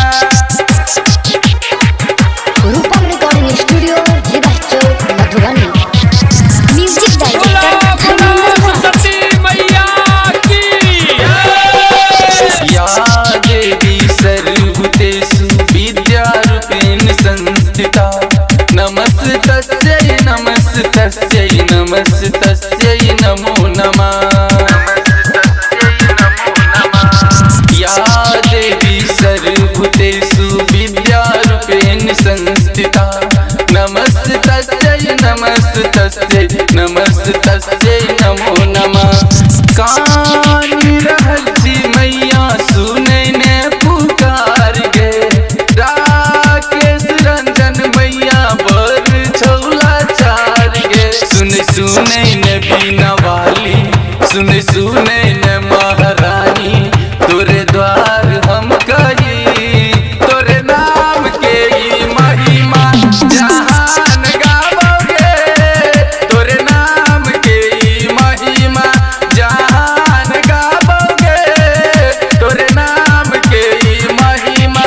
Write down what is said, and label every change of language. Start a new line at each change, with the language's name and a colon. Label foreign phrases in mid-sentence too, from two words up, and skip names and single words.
Maithili: रूपम रिकॉर्डिंग स्टूडियो जीवा चौक मधुबनी। म्यूजिक बोला डायरेक्टर बोला धर्मेंद्र राज। सरस्वती मैया की
Sanskrit: या देवी सर्वभूतेषु विद्यारूपेण संस्थिता नमस्तस्यै नमस्तस्यै नमस्तस्यै नमो नमः। या देवी सर्वभूतेषु विद्यारूपेण संस्थिता नमस्तस्यै नमस्तस्यै नमस्तस्यै नमो नमः।
Maithili: कानी रहल छी मैया सुनै ने पुकार गे राकेश रंजन मैया बर छौला चार गे सुनै ने बीना वाली सुनै ने महारानी तोरे द्वार हम कही तोरे नाम के ई महिमा जहान गावोगे तोरे नाम के ई महिमा जहान गावोगे तोरे नाम के ई महिमा।